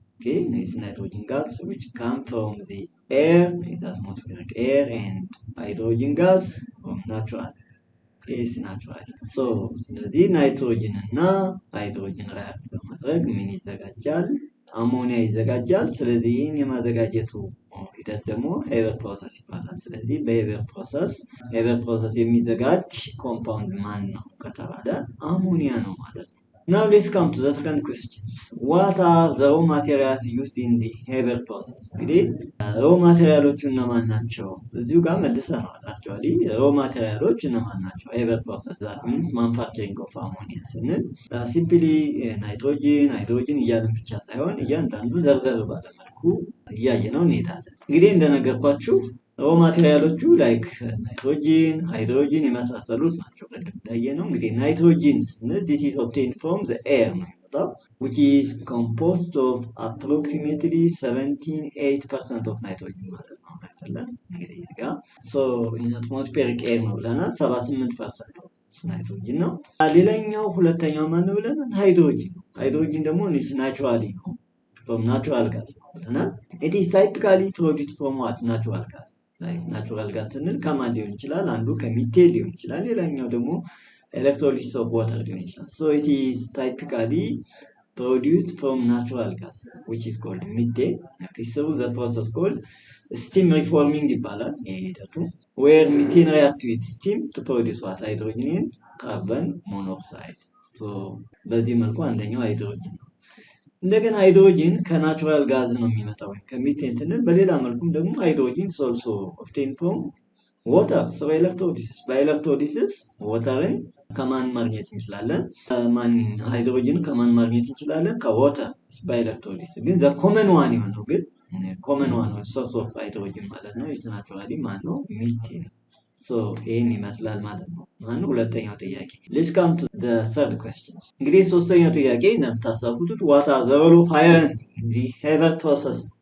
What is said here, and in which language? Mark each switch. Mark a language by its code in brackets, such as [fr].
[en] Okay, it's nitrogen gas which come from the air, is atmospheric air, and hydrogen gas from natural. It's natural. [am] ስለዚህ ናይትሮጅን እና ሃይድሮጅን ሪአክት በማድረግ ምን ይዘጋጃል? አሞኒያ ይዘጋጃል። ስለዚህ ይህን የማዘጋጀቱ ሂደት ደግሞ ሄበር ፕሮሰስ ይባላል። ስለዚህ በሄበር ፕሮሰስ የሚዘጋጅ ኮምፓውንድ ማን ነው ከተባለ አሞኒያ ነው ማለት ነው። [en] Now let's come to the second questions. What are the raw materials used in the Haber process? [am] እንግዲህ ሮ ማቴሪያሎቹ እነማን ናቸው? እዚሁ ጋር መልሰናል። አክቹአሊ ሮ ማቴሪያሎች እነማን ናቸው? [en] Haber process that means manufacturing of ammonia [am] ስንል ሲምፕሊ ናይትሮጅን፣ ሃይድሮጅን እያልን ብቻ ሳይሆን እያንዳንዱ ዘርዘር ባለ መልኩ እያየነው እንሄዳለን። እንግዲህ እንደነገርኳችሁ ሮ ማቴሪያሎቹ ላይክ ናይትሮጅን፣ ሃይድሮጅን የመሳሰሉት ናቸው። ቅድም እንዳየነው እንግዲህ ናይትሮጅን ስንል [en] this is obtained from the air [am] ነው የሚመጣው [en] which is composed of approximately 78% of nitrogen [am] ማለት ነው አይደለ? እንግዲህ እዚህ ጋር [en] in atmospheric air [am] ነው ብለናል። 78% ናይትሮጅን ነው። ሌላኛው ሁለተኛው ማን ነው ብለናል? ሃይድሮጅን ነው። ሃይድሮጅን ደግሞ ናቹራሊ ነው [en] from natural gas [am] ነው ብለናል። [en] it is typically produced from what? [am] natural gas. ናቹራል ጋዝ ስንል ከማን ሊሆን ይችላል? አንዱ ከሚቴን ሊሆን ይችላል፣ ሌላኛው ደግሞ ኤሌክትሮሊሲስ ኦፍ ዋተር ሊሆን ይችላል። [en] it is typically produced from natural gas which is called methane. Okay, the process called steam reforming [am] ይባላል ይሄ ሂደቱ [en] where methane react with steam to produce what? hydrogen and carbon monoxide. [am] በዚህ መልኩ አንደኛው ሃይድሮጅን ነው። እንደገና ሃይድሮጅን ከናቹራል ጋዝ ነው የሚመጣው ከሚቴን ስንል፣ በሌላ መልኩም ደግሞ ሃይድሮጅን ሶልሶ ኦብቴን ፍሮም ዋተር ኤሌክትሮሊሲስ። በኤሌክትሮሊሲስ ዋተርን ከማን ማግኘት እንችላለን? ሃይድሮጅን ከማን ማግኘት እንችላለን? ከዋተር በኤሌክትሮሊሲስ። ግን ዘ ኮመን ዋን የሆነው ግን ኮመን ዋን ሶርስ ኦፍ ሃይድሮጅን ማለት ነው ኢዝ ናቹራሊ ማን ነው? ሚቴን። ይህን ይመስላል ማለት ነው። ሁለተኛው ጥያቄ። [en] Let's come to the third question. [am] እንግዲህ ሶስተኛው ጥያቄ እንደምታስታውሱት [en] what are the role of iron in the Haber process?